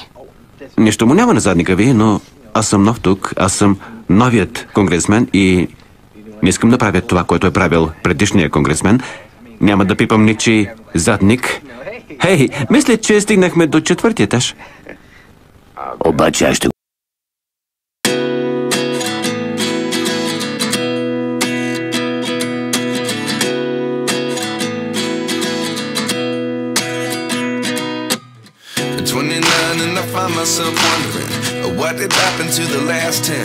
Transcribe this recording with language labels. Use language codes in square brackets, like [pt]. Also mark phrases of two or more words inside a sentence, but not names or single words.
[bg] Нищо му няма на задника ви, но аз съм нов тук. Аз съм новият конгресмен и не искам да правя това, което е правил предишния конгресмен. Няма да пипам ничи задник. Хей, мисля, че стигнахме до 4-ти етаж. Обаче аз ще... [en] myself wondering what did happen to the last 10.